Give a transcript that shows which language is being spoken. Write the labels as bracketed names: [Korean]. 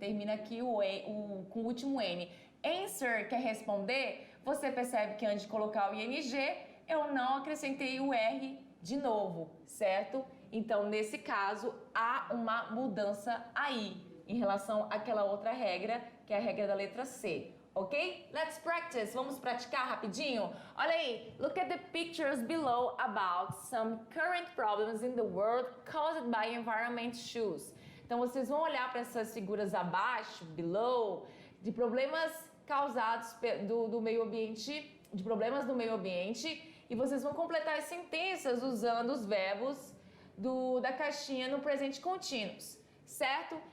[Portuguese] Termina aqui com o último N. Answer, que é responder, você percebe que antes de colocar o ING, eu não acrescentei o R de novo, certo? Então, nesse caso, há uma mudança aí, em relação àquela outra regra, que é a regra da letra C. Ok? [English] Let's practice. [Portuguese] Vamos praticar rapidinho? Olha aí. [English] Look at the pictures below about some current problems in the world caused by environment issues. [Portuguese] Então, vocês vão olhar para essas figuras abaixo, below, de problemas causados do meio ambiente de problemas do meio ambiente e vocês vão completar as sentenças usando os verbos da caixinha no presente contínuos, certo?